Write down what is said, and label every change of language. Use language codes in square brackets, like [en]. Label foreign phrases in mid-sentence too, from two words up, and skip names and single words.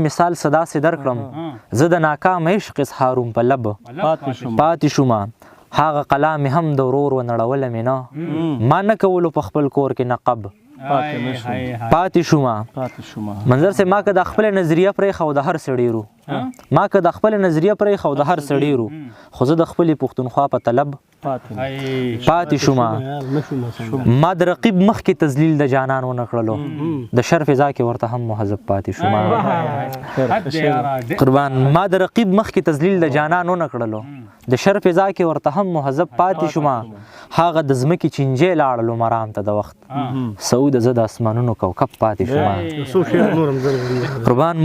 [ps] مثال څه داسې درکړم زه د ناکام عشق اظهاروم په لب پاتې شومه هغه قلا مې هم د ورور ونړوله مې نه ما نه کولو په خپل کور کې نقب پاتې شومه منظر صاحب ما که د خپله نظریه پرېښه او د هر سړي رو ما که د خپله نظریه پرېښه او د هر سړي رو خو زه د خپلې پښتونخوا په طلب پاتې شومه ما د رقیب مخکې تذلیل د جانان ونه کړلو د شر فضا کې ورته هم مهذب پاتې شومه قربان ما د رقیب مخکې تذلیل د جانان ونه کړلو د شر فضا کې ورته هم مهذب پاتې شومه هغه د ځمکې چینجې لاړلو مرام ته د وخت سعود زه د اسمانونو کوکب پاتې شومه قربان